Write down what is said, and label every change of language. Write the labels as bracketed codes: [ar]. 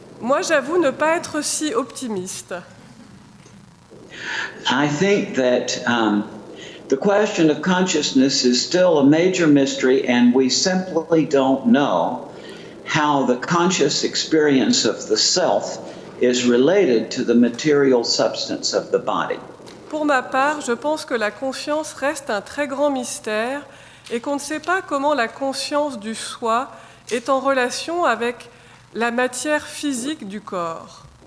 [fr] Moi, j'avoue ne pas être si optimiste. [en] I think that the question of consciousness is still a major mystery, and we simply don't know how the conscious experience of the self is related to the material substance of the body. [fr] Pour ma part, je pense que la conscience reste un très grand mystère et qu'on ne sait pas comment la conscience du soi est en relation avec la matière physique du corps.